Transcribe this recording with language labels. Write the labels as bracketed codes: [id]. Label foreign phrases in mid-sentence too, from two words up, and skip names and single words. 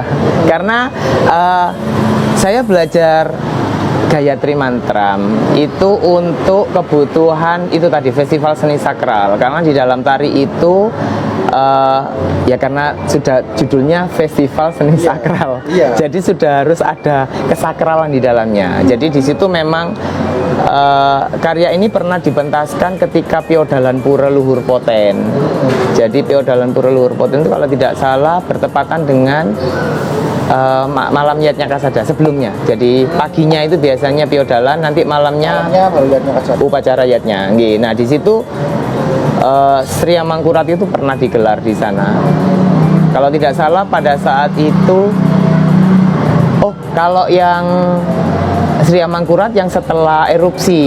[id] Karena saya belajar Gayatri Mantram itu untuk kebutuhan itu tadi festival seni sakral. Karena di dalam tari itu ya karena sudah judulnya festival seni sakral. Iya. Jadi sudah harus ada kesakralan di dalamnya. Jadi di situ memang karya ini pernah dipentaskan ketika Piodalan Pura Luhur Poten. Jadi Piodalan Pura Luhur Poten itu kalau tidak salah bertepatan dengan malam Yatnya Kasada sebelumnya. Jadi paginya itu biasanya Piodalan, nanti malamnya baru Yatnya Kasada. upacara Yatnya. Nggih. Nah, di situ Sri Amangkurat itu pernah digelar di sana. Kalau tidak salah pada saat itu kalau yang Sri Amangkurat yang setelah erupsi.